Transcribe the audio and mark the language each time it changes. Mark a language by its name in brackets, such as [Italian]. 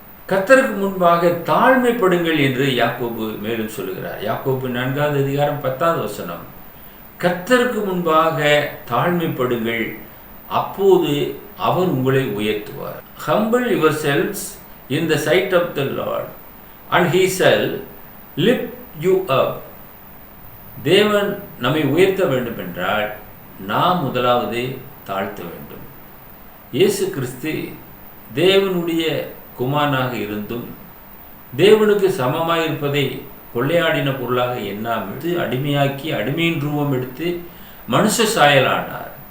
[Tamil] கர்த்தருக்கு முன்பாக தாழ்மைப்படுங்கள் என்று யாக்கோபு மேலும் சொல்லுகிறார். யாக்கோபு 4வது அதிகாரம் 10வது வசனம், கர்த்தருக்கு முன்பாக தாழ்மைப்படுங்கள், அப்போது அவர் உங்களை உயர்த்துவார். [English] Humble yourselves in the sight of the Lord and he shall lift you up. [Tamil] தேவன் நம்மை உயர்த்த வேண்டும் என்றால் நாம் முதலாவது தாழ்த்த வேண்டும். இயேசு கிறிஸ்து தேவனுடைய குமாரனாக இருந்தும் தேவனுக்கு சமமாய் இருப்பதை கொள்ளையாடின பொருளாக எண்ணாமல் அடிமையாக்கி அடிமையின் ரூபம் எடுத்து மனுஷ சாயலானார்.